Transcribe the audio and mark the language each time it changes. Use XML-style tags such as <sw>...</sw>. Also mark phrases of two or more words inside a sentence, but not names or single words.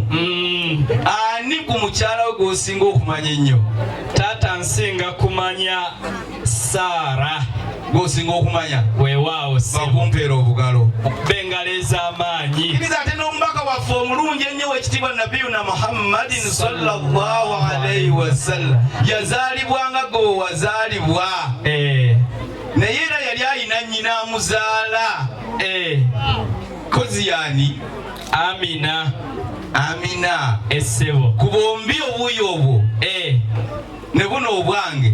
<lg>Ani ku mukyala we gw'osinga okumanya ennyo? Taata nsinga kumanya Saara. Gw'osinga okumanya? Weewaawo bakumpeera obugalo bengalo ez'amaanyi. Kiriza ate n'omubaka waffe omulungi ennyo w'ekitiibwa</lg> <ar>نبينا محمد صلى الله عليه وسلم</ar> <lg>yazaalibwa nga gwe wazaalibwa. Naye era yali ayina nnyina amuzaala. Kozi yani? Amina. Essebo ku bombi obuuyi obwo ne buno obwange</lg>